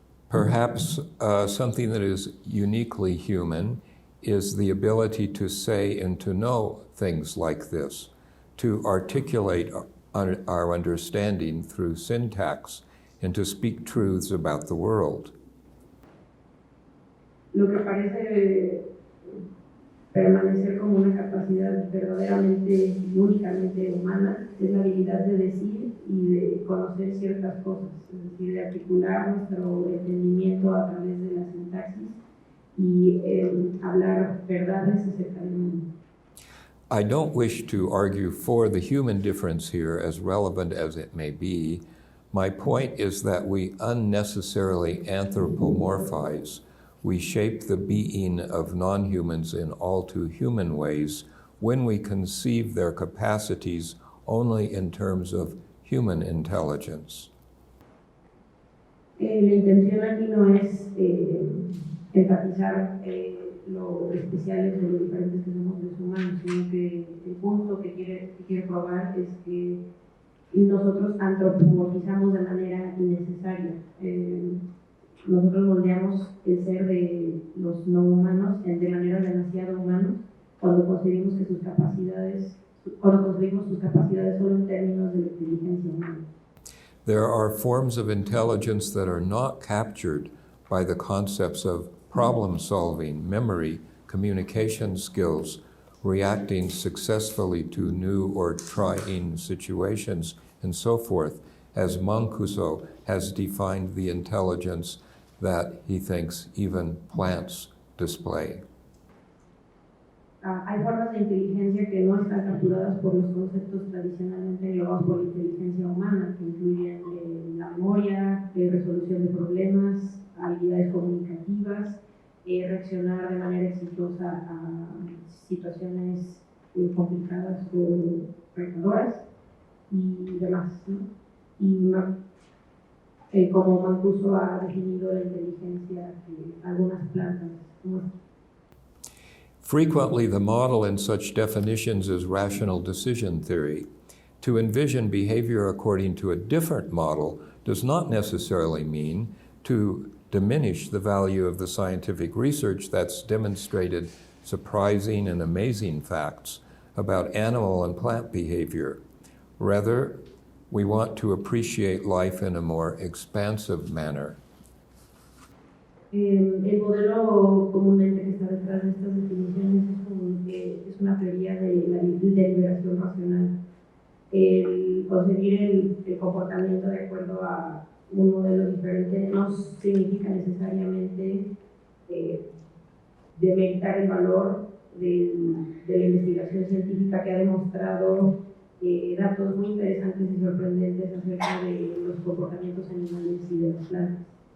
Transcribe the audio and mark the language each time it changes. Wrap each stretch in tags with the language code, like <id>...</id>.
<en>Perhaps something that is uniquely human is the ability to say and to know things like this, to articulate our understanding through syntax, and to speak truths about the world.</en> <es>Lo que parece permanecer como una capacidad verdaderamente y únicamente humana es la habilidad de decir y de conocer ciertas cosas, es decir, de articular nuestro entendimiento a través de la sintaxis y hablar verdades acerca del mundo.</es> <en>I don't wish to argue for the human difference here, as relevant as it may be. My point is that we unnecessarily anthropomorphize. We shape the being of non-humans in all too human ways when we conceive their capacities only in terms of human intelligence.</en> <es>La intención aquí no es enfatizar lo especiales o lo diferentes que somos los humanos, sino que el punto que quiere probar es que nosotros antropomorfizamos de manera innecesaria. Nosotros moldeamos el ser de los no humanos de manera demasiado humanos cuando concebimos sus capacidades solo en términos de la inteligencia humana.</es> <en>There are forms of intelligence that are not captured by the concepts of problem solving, memory, communication skills, reacting successfully to new or trying situations, and so forth, as Mancuso has defined the intelligence that he thinks even plants display.</en> <es>Hay formas de inteligencia que no están capturadas por los conceptos tradicionalmente englobados por la inteligencia humana, que incluyen la memoria, resolución de problemas, habilidades comunicativas, reaccionar de manera exitosa a situaciones complicadas o retadoras y demás, ¿no? Y como Mancuso ha definido la inteligencia de algunas plantas.</es> <en>Frequently, the model in such definitions is rational decision theory. To envision behavior according to a different model does not necessarily mean to diminish the value of the scientific research that's demonstrated surprising and amazing facts about animal and plant behavior. Rather, we want to appreciate life in a more expansive manner.</en> <es>El modelo comúnmente que está detrás de estas definiciones es una teoría de la deliberación racional. El concebir el comportamiento de acuerdo a un modelo diferente no significa necesariamente demeritar el valor de la investigación científica que ha demostrado datos muy interesantes y sorprendentes acerca de los comportamientos animales y de las plantas.</es>